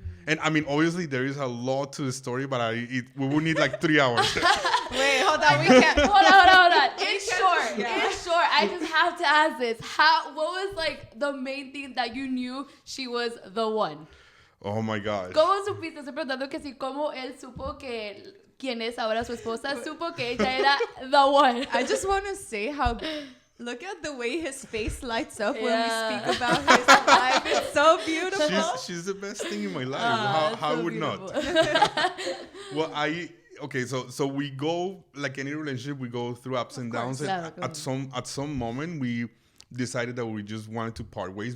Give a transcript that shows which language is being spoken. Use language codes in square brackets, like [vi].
[en] And I mean, obviously there is a lot to the story, but we would need like 3 hours. Wait, hold on. We can't. Hold on. In short, I just have to ask this. What was like the main thing that you knew she was the one? Oh my gosh. [es] ¿Cómo supiste? Estoy preguntando que si cómo él supo que quien es ahora su esposa supo que ella era [en] the one. I just want to say how... Look at the way his face lights up when we speak about his life. It's so beautiful. She's the best thing in my life. How would not? Well, okay, so we go, like any relationship, we go through ups and downs. And at some moment, we decided that we just wanted to part ways.